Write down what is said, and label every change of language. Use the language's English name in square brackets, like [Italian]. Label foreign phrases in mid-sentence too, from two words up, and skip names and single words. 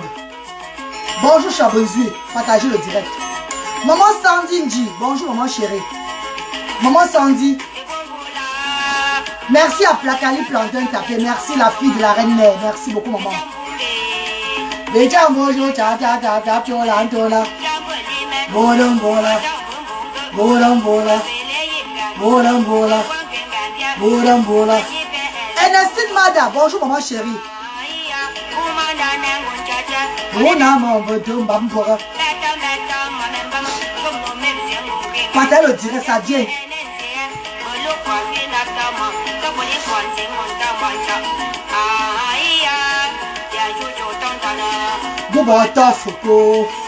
[French] Bonjour Chabrézu. Partagez le direct. Maman Sandy Nji. Bonjour maman chérie. Maman Sandy. Merci à Plakali Plantain Tapé. Merci la fille de la reine mère. Merci beaucoup maman. Déjà bonjour ta ta ta ta Piolantona. Bolam bola. Bolam bola. Bolam bola. Bolam bola. Ernestine Mada. Bonjour maman chérie. Partagez le direct, ça vient. Boubata Foko.